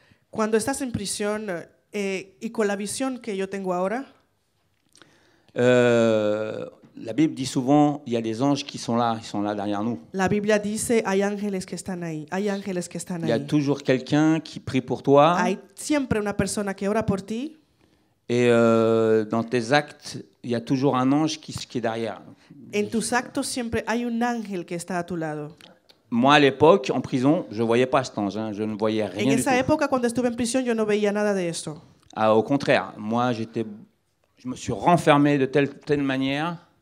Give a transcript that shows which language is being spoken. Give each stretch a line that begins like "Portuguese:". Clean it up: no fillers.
Spanish: cuando estás en prisión y con la visión que yo tengo ahora,
French: la Bible dit souvent, il y a des anges qui sont là derrière nous.
Spanish: La Biblia dice, hay ángeles que están ahí, hay ángeles que están ahí.
French: Il y a toujours quelqu'un qui prie pour toi.
Spanish: Hay siempre una persona que ora por ti.
French: Et dans tes actes, il y a toujours un ange qui est derrière.
Spanish: En tus actos siempre hay un ángel que está a tu lado.
French: Moi, à l'époque, en prison, je ne voyais pas cet ange, je ne voyais rien du tout.
Spanish: En esa época, cuando estuve en prisión, yo no veía nada de esto.
French: Au contraire, moi, je me suis renfermé de telle manière.